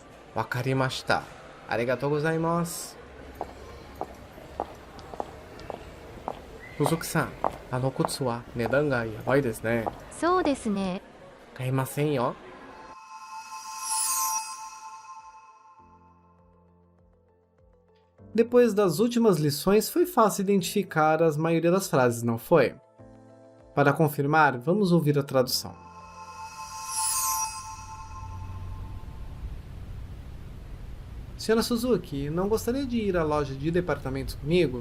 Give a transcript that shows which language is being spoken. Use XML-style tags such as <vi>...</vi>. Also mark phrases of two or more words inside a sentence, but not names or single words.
<ja>わかりました。ありがとうございます。細木さん、あの靴は値段がやばいですね。そうですね。買いませんよ。</ja> <pt>Depois das últimas lições, foi fácil identificar a maioria das frases, não foi? Para confirmar, vamos ouvir a tradução. Senhora Suzuki, não gostaria de ir à loja de departamentos comigo?</pt>